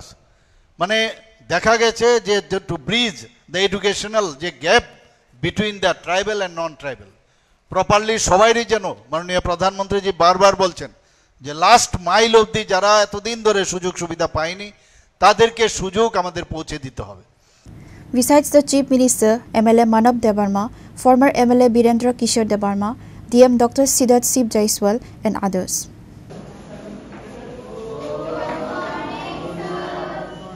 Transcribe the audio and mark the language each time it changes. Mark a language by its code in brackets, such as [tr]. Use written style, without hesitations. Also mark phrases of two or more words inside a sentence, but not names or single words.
[bn] মানে দেখা গেছে যে [en] to bridge the educational [bn] যে [en] gap between the tribal and non tribal, [bn] প্রপারলি সবাইরই যেন, মাননীয় প্রধানমন্ত্রীজি বারবার বলছেন যে [en] last mile [bn] অবধি যারা এতদিন ধরে সুযোগ সুবিধা পায়নি তাদেরকে সুযোগ আমাদের পৌঁছে দিতে হবে। [en] Besides the Chief Minister, MLA Manav Debarma, former MLA Birendra Kishore Debarma, DM Dr. Siddharth Sib Jaiswal, and others.